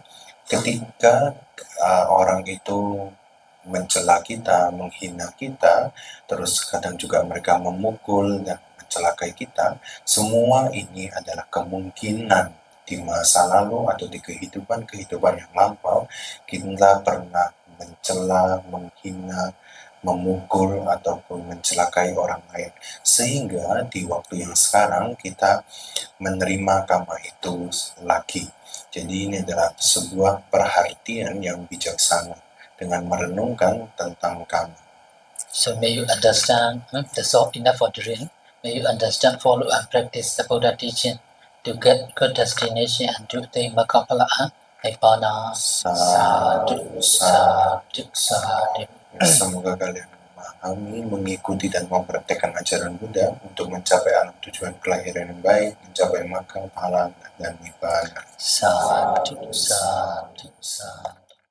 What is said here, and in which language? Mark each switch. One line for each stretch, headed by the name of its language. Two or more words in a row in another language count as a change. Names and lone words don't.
Indonesian: Ketika orang itu mencela kita, menghina kita, terus kadang juga mereka memukul dan mencelakai kita, semua ini adalah kemungkinan di masa lalu atau di kehidupan yang lampau kita pernah mencela, menghina, memukul ataupun mencelakai orang lain, sehingga di waktu yang sekarang kita menerima karma itu lagi. Jadi ini adalah sebuah perhatian yang bijaksana dengan merenungkan tentang karma.
English: So may you understand, that's all enough for today. May you understand, follow and practice the Buddha teaching to get good destination and to attain
Pali: Makapala Nibbana. Sadhu, sadhu, sadhu.
Indonesian: Semoga kalian memahami, mengikuti dan mempraktekkan ajaran Buddha untuk mencapai alam tujuan kelahiran yang baik, mencapai makam, pahala, dan nibbana.
Pali: Sadhu, sadhu, sadhu.